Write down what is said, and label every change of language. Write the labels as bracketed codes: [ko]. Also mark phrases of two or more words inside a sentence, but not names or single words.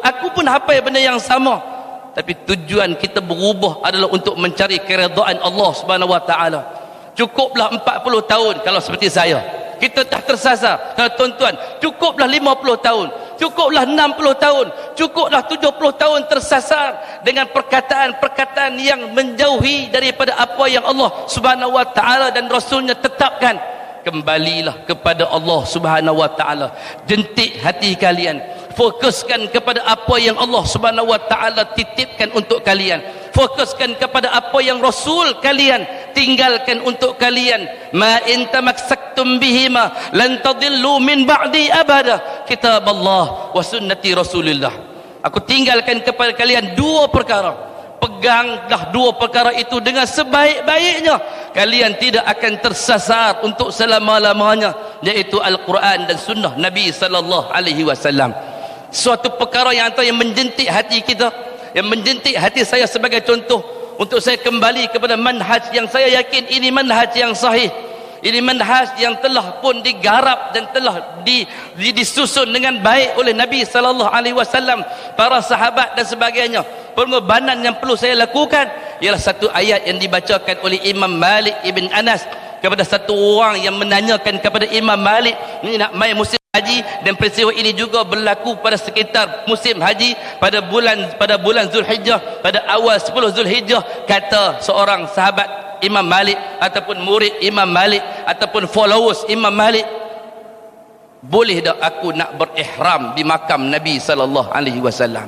[ms] Aku pun hafal benda yang sama. Tapi tujuan kita berubah adalah untuk mencari keredaan Allah [ar] سبحانه وتعالى. [ms] Cukuplah 40 tahun kalau seperti saya. Kita dah tersasar. Tuan-tuan, cukuplah 50 tahun, cukuplah 60 tahun, cukuplah 70 tahun tersasar dengan perkataan-perkataan yang menjauhi daripada apa yang Allah [ar] سبحانه وتعالى [ms] dan Rasulnya tetapkan. Kembalilah kepada Allah [ar] سبحانه وتعالى. [ms] Jentik hati kalian, fokuskan kepada apa yang Allah [ar] سبحانه وتعالى [ms] titipkan untuk kalian. Fokuskan kepada apa yang Rasul kalian tinggalkan untuk kalian. [ar] ما إن تمسكتم بهما لن تضلوا من بعدي أبدا، كتاب الله وسنة رسول الله. [ms] Aku tinggalkan kepada kalian dua perkara. Peganglah dua perkara itu dengan sebaik-baiknya, kalian tidak akan tersasar untuk selama-lamanya, yaitu Al-Quran dan sunnah Nabi [ar] صلى الله عليه وسلم. [ms] Suatu perkara yang menjentik hati kita, yang menjentik hati saya sebagai contoh untuk saya kembali kepada manhaj yang saya yakin ini manhaj yang sahih. Ini manhaj yang telah pun digarap dan telah disusun dengan baik oleh Nabi [ar] صلى الله عليه وسلم, [ms] para sahabat dan sebagainya. Pengorbanan yang perlu saya lakukan ialah satu ayat yang dibacakan oleh Imam Malik ibn Anas kepada satu orang yang menanyakan kepada Imam Malik, ni nak mai musim haji, dan peristiwa ini juga berlaku pada sekitar musim haji pada bulan Zulhijjah, pada awal 10 Zulhijjah. Kata seorang sahabat Imam Malik ataupun murid Imam Malik ataupun followers Imam Malik, boleh tak aku nak berihram di makam Nabi [ar] صلى الله عليه وسلم?